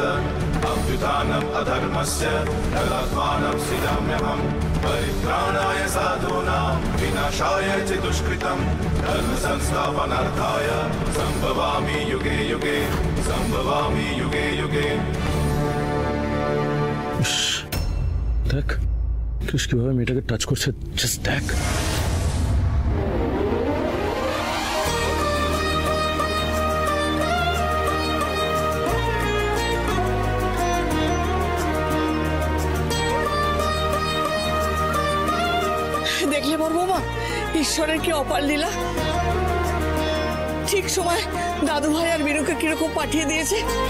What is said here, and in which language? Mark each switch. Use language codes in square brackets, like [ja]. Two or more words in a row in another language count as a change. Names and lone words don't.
[sa] अभ्युत्थानम् अधर्मस्य तदात्मानं सृजाम्यहम् परित्राणाय साधूनां विनाशाय च दुष्कृतं धर्म संस्थापनार्थाय संभवामि युगे युगे, संभवामि युगे युगे। [bn] দেখ কৃষ কিভাবে মেয়েটাকে টাচ করছে, জাস্ট দেখ। দেখলে বড় বৌমা ঈশ্বরের কি অপার লীলা, ঠিক সময় দাদু ভাই আর বিনুকে কিরকম পাঠিয়ে দিয়েছে।